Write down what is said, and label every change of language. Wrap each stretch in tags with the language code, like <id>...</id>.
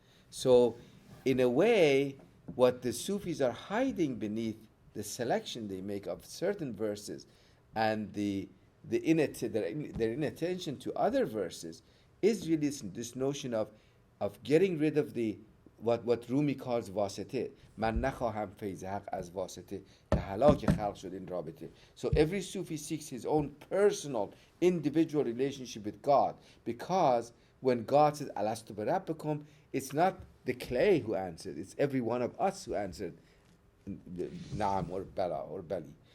<en>So, in a way, what the Sufis are hiding beneath the selection they make of certain verses and their inattention to other verses is really this notion of getting rid of what Rumi calls vasite.</en> <fa>من نخواهم فیض حق از واسطه که هلاک خلق شد این رابطه.</fa> <en>So every Sufi seeks his own personal, individual relationship with God, because when God says Alast bi rabbikum, it's not the clay who answered, it's every one of us who answered Naam or Bala or Bali.</en>